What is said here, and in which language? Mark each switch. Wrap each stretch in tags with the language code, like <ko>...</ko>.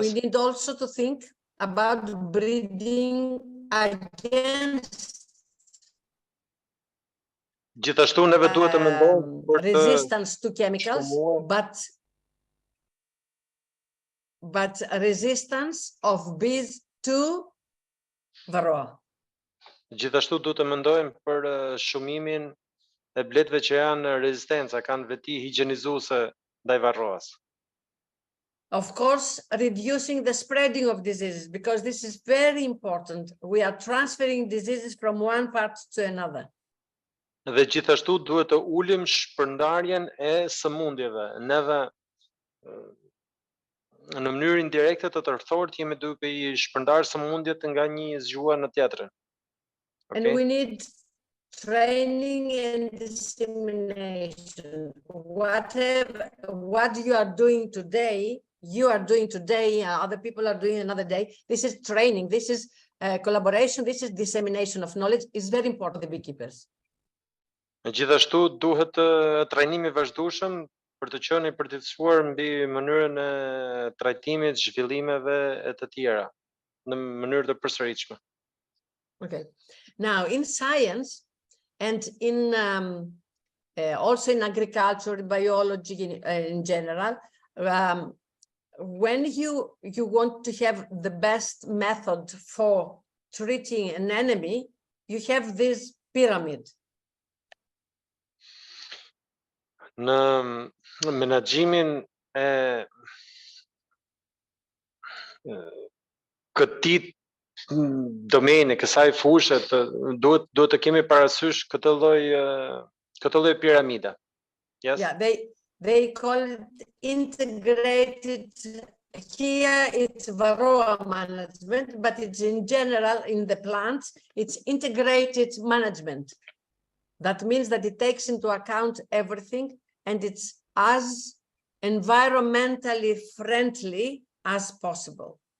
<en>We need also to think about breeding against</en> <sq>Gjithashtu neve duhet të mendojmë për</sq> <en>resistance to chemicals, but resistance of bees to Varroa.</en> <sq>Gjithashtu duhet të mendojmë për shumimin e bletëve që janë rezistenca, kanë veti higjenizuese ndaj Varroas.</sq> <en>Of course, reducing the spreading of diseases, because this is very important. We are transferring diseases from one part to another.</en> <sq>Dhe gjithashtu duhet të ulim shpërndarjen e sëmundjeve. Neve në mënyrë indirekte të tërthort jemi duke I shpërndar sëmundjet nga një zgjuar në tjetrën.</sq> <en>And we need training and dissemination. What you are doing today, other people are doing another day. This is training, this is collaboration, this is dissemination of knowledge. It's very important for the beekeepers.</en> <sq>Gjithashtu duhet trajnimi vazhdueshëm për të qenë I përgjithësuar mbi mënyrën e trajtimit, zhvillimeve e të tjera në mënyrë të përsëritshme.</sq> <en>Okay. Now in science and in also in agriculture, biology in general, when you want to have the best method for treating an enemy, you have these pyramid?</en> <sq>Në menaxhimin e këtij domeni, kësaj fushë, duhet të kemi parasysh këtë lloj piramide.</sq> <en>Yes? Yeah, they call it integrated. Here it's Varroa management, but it's in general in the plants, it's integrated management. That means that it takes into account everything and it's as environmentally friendly as possible.</en>